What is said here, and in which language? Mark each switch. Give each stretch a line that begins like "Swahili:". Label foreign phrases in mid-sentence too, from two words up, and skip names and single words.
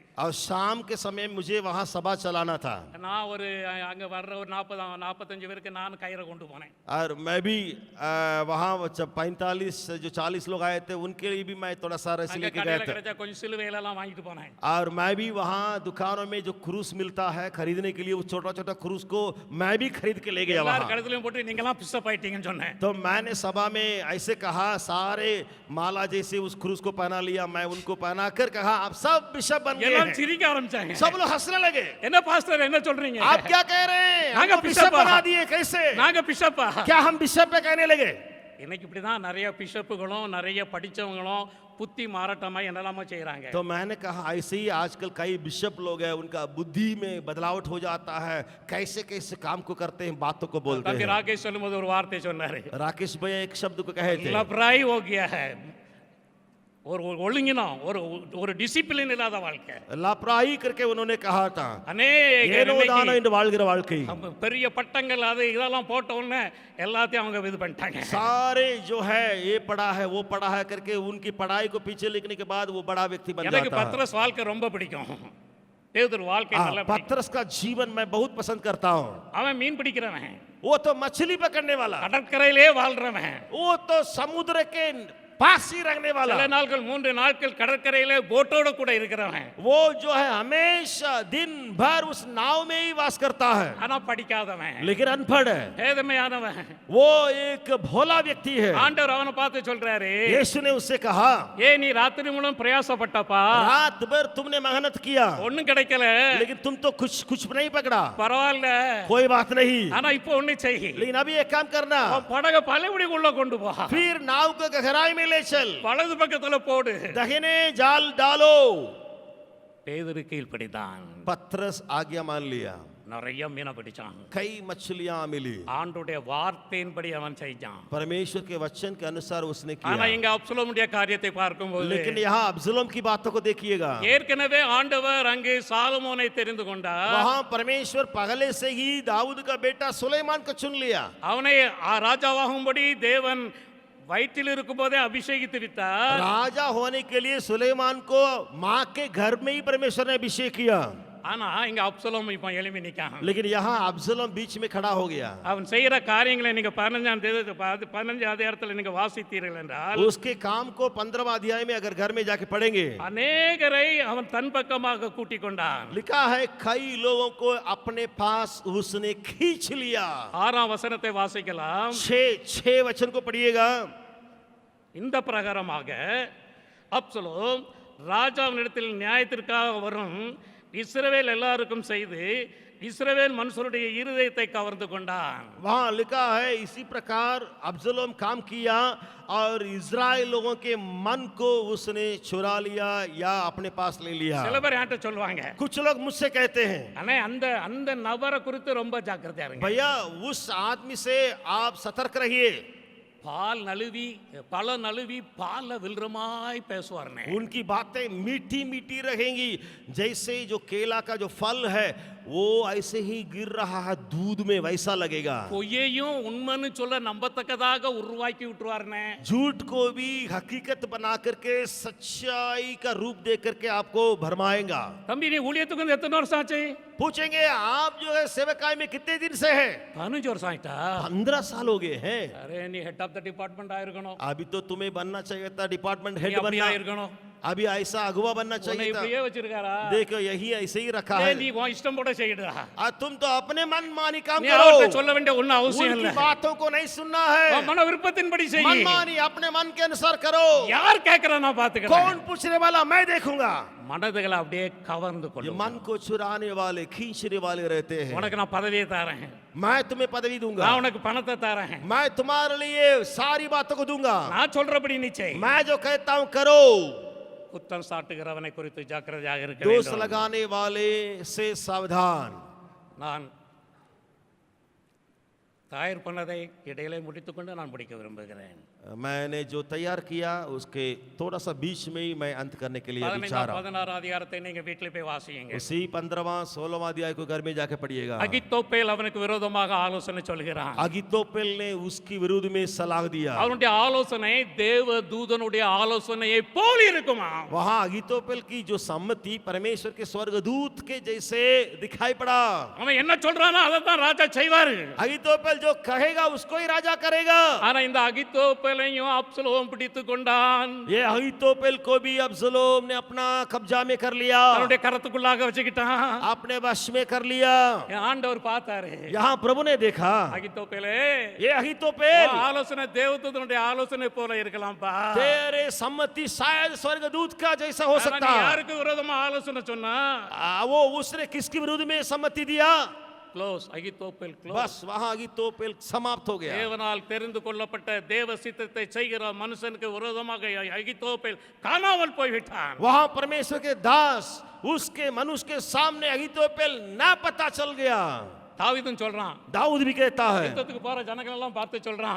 Hindi: और शाम के समय मुझे वहाँ सभा चलाना था,
Tamil: நான் ஒரு அங்க வர்ற ஒரு 45 பேருக்கு நான் கயிறை கொண்டு போனேன்.
Hindi: और मैं भी वहाँ 45 जो 40 लोग आए थे उनके लिए भी मैं थोड़ा सा रस्सी
Tamil: அங்க
Hindi: लेके
Tamil: கடையில
Hindi: गया था,
Tamil: கிடைச்ச கொஞ்சம் சிலுவையில எல்லாம் வாங்கிட்டு போனேன்.
Hindi: और मैं भी वहाँ दुकानों में जो क्रूस मिलता है खरीदने के लिए, उस छोटा छोटा क्रूस को मैं भी खरीद के ले गया
Tamil: எல்லாரும்
Hindi: वहाँ।
Tamil: கழுத்துலயும் போட்டு நீங்கலாம் பிஷப் ஆயிட்டீங்கன்னு சொன்னேன்.
Hindi: तो मैंने सभा में ऐसे कहा, सारे माला जैसे उस क्रूस को पहना लिया, मैं उनको पहना कर कहा आप सब बिशप बन गए
Tamil: எல்லாரும்
Hindi: हैं।
Tamil: சிரிக்க ஆரம்பிச்சாங்க.
Hindi: सब लोग हंसने लगे,
Tamil: என்ன பாஸ்டர் என்ன சொல்றீங்க?
Hindi: आप क्या कह रहे हैं, नागा हमको बिशप बिशप बना दिए कैसे?
Tamil: நாங்க பிஷப்பா?
Hindi: क्या हम बिशप पे कहने लगे?
Tamil: இன்னைக்கு இப்படிதான் நிறைய பிஷப்புகளும் நிறைய படிச்சவங்களும் புத்தி மாறாட்டமா என்னெல்லாமோ செய்றாங்க.
Hindi: तो मैंने कहा ऐसे ही आजकल कई बिशप लोग हैं, उनका बुद्धि में बदलावट हो जाता है, कैसे कैसे काम को करते हैं, बातों को बोलते
Tamil: தம்பி
Hindi: हैं।
Tamil: ராகேஷ் சொல்லும்போது ஒரு வார்த்தை சொன்னாரு,
Hindi: राकेश भैया एक शब्द को कहे थे, லப்ராய் हो गया है.
Tamil: ஒரு ஒழுங்கினம், ஒரு ஒரு டிசிப்ளின் இல்லாத வாழ்க்கை.
Hindi: लापरवाही करके उन्होंने कहा था,
Tamil: அநேக ஏனோதானோ என்று வாழ்கிற வாழ்க்கை। பெரிய பட்டங்கள் அது இதெல்லாம் போட்ட உடனே எல்லாத்தையும் அவங்க இது பண்ணிட்டாங்க.
Hindi: सारे जो है ये पढ़ा है वो पढ़ा है करके उनकी पढ़ाई को पीछे लिखने के बाद वो बड़ा व्यक्ति बन
Tamil: எனக்கு
Hindi: जाता है।
Tamil: பத்ரஸ் வாழ்க்கை ரொம்ப பிடிக்கும். பேதுரு வாழ்க்கை நல்லா பிடிக்கும்.
Hindi: पतरस का जीवन मैं बहुत पसंद करता हूँ।
Tamil: அவன் மீன் பிடிக்கிறவன்,
Hindi: वो तो मछली पकड़ने वाला,
Tamil: கடற்கரையிலே வாழ்றவன்,
Hindi: वो तो समुद्र के पास ही रहने वाला,
Tamil: சில நாட்கள் 3 நாட்கள் கடற்கரையில போட்டோட கூட இருக்கிறவன்,
Hindi: वो जो है हमेशा दिन भर उस नाव में ही वास करता है,
Tamil: ஆனா படிக்காதவன்,
Hindi: लेकिन अनपढ़ है,
Tamil: ஏழ்மையானவன்.
Hindi: वो एक भोला व्यक्ति है।
Tamil: ஆண்டவர் அவனை பார்த்து சொல்றாரு,
Hindi: यीशु ने उससे कहा,
Tamil: ஏ நீ ராத்திரி முழுவதும் பிரயாசப்பட்டப்பா,
Hindi: रात भर तुमने मेहनत किया,
Tamil: ஒண்ணும் கிடைக்கல,
Hindi: लेकिन तुम तो कुछ नहीं पकड़ा,
Tamil: பரவாயில்ல,
Hindi: कोई बात नहीं,
Tamil: ஆனா இப்போ ஒண்ணு செய்,
Hindi: लेकिन अभी एक काम करना,
Tamil: உன் படகை பழையபடிக்குள்ள கொண்டு போ,
Hindi: फिर नाव को गहराई में ले चल,
Tamil: வலது பக்கத்துல போடு.
Hindi: दाहिने जाल डालो।
Tamil: பேதுரு கீழ்ப்படிதான்,
Hindi: पतरस आज्ञा मान लिया,
Tamil: நிறைய மீனை பிடிச்சான்,
Hindi: कई मछलियां मिली,
Tamil: ஆண்டுடைய வார்த்தையின்படி அவன் செஞ்சான்.
Hindi: परमेश्वर के वचन के अनुसार उसने
Tamil: ஆனா
Hindi: किया।
Tamil: இங்க அப்சலோமுடைய காரியத்தை பார்க்கும்போது,
Hindi: लेकिन यहाँ अब्सलोम की बातों को देखिएगा,
Tamil: ஏற்கனவே ஆண்டவர் அங்கு சாலமோனை தெரிந்து கொண்டார்,
Hindi: वहाँ परमेश्वर पहले से ही दाऊद का बेटा सुलेमान को चुन लिया,
Tamil: அவனை ராஜாவாகும்படி தேவன் வயிற்றில் இருக்கும்போதே அபிஷேகித்து விட்டார்.
Hindi: राजा होने के लिए सुलेमान को माँ के घर में ही परमेश्वर ने अभिषेक किया।
Tamil: ஆனா இங்க அப்சலோம் இப்ப எழுப்பி நிக்கான்.
Hindi: लेकिन यहाँ अब्सलोम बीच में खड़ा हो गया।
Tamil: அவன் செய்யற காரியங்களை நீங்க 15 அதிகாரத்துல நீங்க வாசித்தீர்கள் என்றால்,
Hindi: उसके काम को 15वां अध्याय में अगर घर में जाके पढ़ेंगे,
Tamil: அநேகரை அவன் தன் பக்கமாக கூட்டிக் கொண்டான்.
Hindi: लिखा है कई लोगों को अपने पास उसने खींच लिया।
Tamil: 6ஆம் வசனத்தை வாசிக்கலாம்.
Hindi: 6 वचन को पढ़िएगा।
Tamil: இந்த பிரகாரமாக அப்சலோம் ராஜாவினிடத்தில் நியாயத்திற்காக வரும் இஸ்ரவேல் எல்லாருக்கும் செய்து இஸ்ரவேல் மனுஷருடைய இருதயத்தை கவர்ந்து கொண்டான்.
Hindi: वहाँ लिखा है इसी प्रकार अब्सलोम काम किया और इज़राइल लोगों के मन को उसने चुरा लिया या अपने पास ले लिया।
Tamil: சில பேர் என்கிட்ட சொல்லுவாங்க,
Hindi: कुछ लोग मुझसे कहते हैं,
Tamil: அண்ணே அந்த அந்த நபரை குறித்து ரொம்ப ஜாக்கிரதையா இருங்க.
Hindi: भैया उस आदमी से आप सतर्क रहिए,
Tamil: பால் நழுவி பல நழுவி பால்ல வில்றமாய் பேசுவார்னே.
Hindi: उनकी बातें मीठी मीठी रहेंगी, जैसे जो केला का जो फल है वो ऐसे ही गिर रहा है दूध में वैसा लगेगा।
Tamil: பொய்யையும் உண்மைன்னு சொல்ல நம்பத்தக்கதாக உருவாக்கி விட்டுருவார்னே.
Hindi: झूठ को भी हकीकत बना करके सच्चाई का रूप दे करके आपको भरमाएगा।
Tamil: தம்பி நீ ஊழியத்துக்கு வந்து எத்தனை வருஷம் ஆச்சு?
Hindi: पूछेंगे आप जो है सेवकाई में कितने दिन से है?
Tamil: 15 வருஷம் ஆயிட்டா?
Hindi: 15 साल हो गए हैं।
Tamil: அரே நீ
English: head of the department
Tamil: ஆயிருக்கணும்,
Hindi: अभी तो तुम्हें बनना चाहिए था डिपार्टमेंट
Tamil: நீ
Hindi: हेड
Tamil: அப்படி
Hindi: बनना,
Tamil: ஆயிருக்கணும்.
Hindi: अभी ऐसा अगुवा बनना
Tamil: உன்னை
Hindi: चाहिए था।
Tamil: இப்படியே வச்சிருக்காரா?
Hindi: देखो यही ऐसे ही रखा
Tamil: ஏய்,
Hindi: है।
Tamil: நீ உன் இஷ்டம் போட செய்யடா.
Hindi: तुम तो अपने मन मानी काम
Tamil: நீ அவர்கிட்ட
Hindi: करो,
Tamil: சொல்ல வேண்டிய ஒன்றும் அவசியம்
Hindi: उनकी
Tamil: இல்லை.
Hindi: बातों को नहीं सुनना है,
Tamil: உன் மன விருப்பத்தின்படி செய்.
Hindi: मनमानी अपने मन के अनुसार करो।
Tamil: யார் கேட்கறா நான் பாத்துக்கிறேன்.
Hindi: कौन पूछने वाला मैं देखूंगा।
Tamil: மனதுகளை அப்படியே கவர்ந்து
Hindi: ये
Tamil: கொள்ளும்.
Hindi: मन को चुराने वाले खींचने वाले रहते हैं।
Tamil: உனக்கு நான் பதவியை தரேன்,
Hindi: मैं तुम्हें पदवी दूंगा,
Tamil: நான் உனக்கு பணத்தை தரேன்,
Hindi: मैं तुम्हारे लिए सारी बातों को दूंगा,
Tamil: நான் சொல்றபடி நீ செய்.
Hindi: मैं जो कहता हूं करो।
Tamil: குற்றம் சாட்டுகிறவனை குறித்து ஜாக்கிரதையாக இருக்க
Hindi: दोष
Tamil: வேண்டும்.
Hindi: लगाने वाले से सावधान।
Tamil: நான் தயார் பண்ணதை இடையிலே முடித்துக்கொண்டு நான் முடிக்க விரும்புகிறேன்.
Hindi: मैंने जो तैयार किया उसके थोड़ा सा बीच में ही मैं अंत करने के लिए विचार
Tamil: 16 அதிகாரத்தை நீங்க வீட்டில் போய் வாசியுங்க.
Hindi: उसी 15वां 16वां अध्याय को घर में जाके पढ़िएगा।
Tamil: அகித்தோப்பேல் அவனுக்கு விரோதமாக ஆலோசனை சொல்கிறான்.
Hindi: अगितोपेल ने उसकी विरुद्ध में सलाह दिया।
Tamil: அவனுடைய ஆலோசனை தேவ தூதனுடைய ஆலோசனையை போல் இருக்குமா?
Hindi: वहां अगितोपेल की जो सम्मति परमेश्वर के स्वर्गदूत के जैसे दिखाई पड़ा।
Tamil: அவன் என்ன சொல்றானோ அதை தான் ராஜா செய்வாரு.
Hindi: अगितोपेल जो कहेगा उसको ही राजा करेगा।
Tamil: ஆனா இந்த அகித்தோப்பேலையும் அப்சலோம் பிடித்து கொண்டான்.
Hindi: ये अहीतोपेल को भी अब्सलोम ने अपना कब्जा में कर लिया,
Tamil: தன்னுடைய கரத்துக்குள்ளாக வச்சுக்கிட்டான்.
Hindi: अपने वश में कर लिया।
Tamil: ஆண்டவர் பார்த்தாரு,
Hindi: यहाँ प्रभु ने देखा,
Tamil: அகித்தோப்பேலே
Hindi: ये अहीतोपेल
Tamil: ஆலோசனை தேவதூதனுடைய ஆலோசனை போல இருக்கலாம்பா.
Hindi: तेरे सम्मति शायद स्वर्गदूत का जैसा हो
Tamil: ஆனா
Hindi: सकता
Tamil: நீ
Hindi: है।
Tamil: யாருக்கு விரோதமா ஆலோசனை சொன்னா?
Hindi: वो उसने किसकी विरुद्ध में सम्मति दिया?
Tamil: க்ளோஸ். அகித்தோப்பேல் க்ளோஸ்.
Hindi: बस वहां अहीतोपेल समाप्त हो गया।
Tamil: தேவனால் தெரிந்து கொள்ளப்பட்ட தேவ சித்தத்தை செய்கிற மனுஷனுக்கு விரோதமாக அகித்தோப்பேல் காணாமல் போய்விட்டான்.
Hindi: वहां परमेश्वर के दास उसके मनुष्य के सामने अहीतोपेल ना पता चल गया।
Tamil: தாவீதும் சொல்றான்,
Hindi: दाऊद भी कहता है,
Tamil: யுத்தத்துக்கு போற ஜனங்கள் எல்லாம் பார்த்து சொல்றான்,